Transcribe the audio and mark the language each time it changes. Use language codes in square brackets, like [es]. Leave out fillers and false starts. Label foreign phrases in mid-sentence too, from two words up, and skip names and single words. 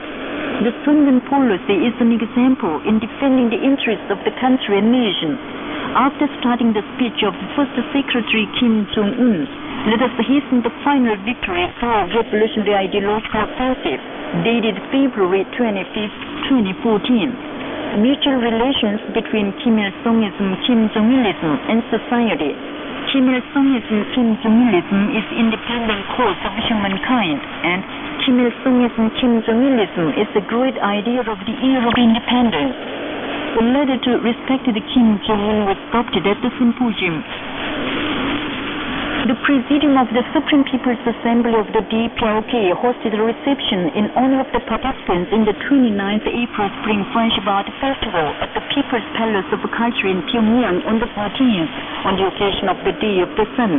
[en] The Sungun policy is an example in defending the interests of the country and nation. After starting the speech of First Secretary Kim Jong-un, let us hasten the final victory through a revolutionary ideological offensive, dated February 25, 2014. Mutual relations between Kim Il-sungism, Kim Jong-ilism, and society. Kim Il-sungism, Kim Jong-ilism is independent cause of humankind, and Kim Il-sungism, Kim Jong-ilism is the great idea of the era of independence. The letter to respected Kim Jong-un was adopted at the symposium. The Presidium of the Supreme People's Assembly of the DPRK hosted a reception in honor of the participants in the 29th April Spring Friendship Art Festival at the People's Palace of Culture in Pyongyang on the 14th, on the occasion of the Day of the Sun.